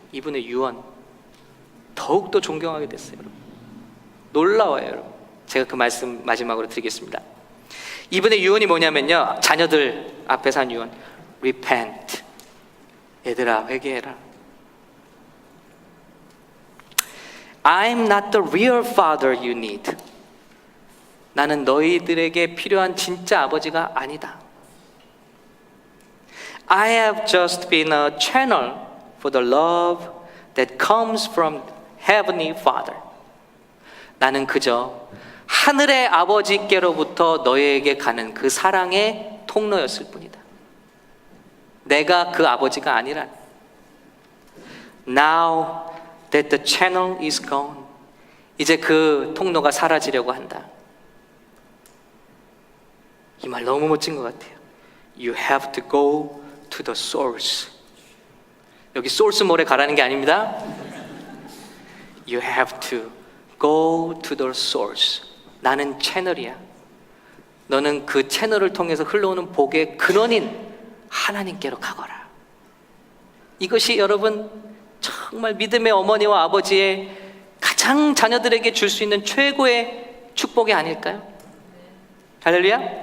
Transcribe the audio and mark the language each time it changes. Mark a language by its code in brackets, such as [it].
[ko] 이분의 유언 더욱더 존경하게 됐어요. 여러분. 놀라워요. 여러분. 제가 그 말씀 마지막으로 드리겠습니다. 이분의 유언이 뭐냐면요, 자녀들 앞에서 한 유언, repent. 얘들아 회개해라. [en] I'm not the real father you need. [ko] 나는 너희들에게 필요한 진짜 아버지가 아니다. [en] I have just been a channel for the love that comes from Heavenly Father. [ko] 나는 그저 하늘의 아버지께로부터 너희에게 가는 그 사랑의 통로였을 뿐이다. 내가 그 아버지가 아니라. [en] Now that the channel is gone. [ko] 이제 그 통로가 사라지려고 한다. 이 말 너무 멋진 것 같아요. [en] You have to go to the source. [ko] 여기 소urce몰에 가라는 게 아닙니다. [en] You have to go to the source. [ko] 나는 채널이야. 너는 그 채널을 통해서 흘러오는 복의 근원인 하나님께로 가거라. 이것이 여러분 정말 믿음의 어머니와 아버지의 가장 자녀들에게 줄 수 있는 최고의 축복이 아닐까요? 할렐루야.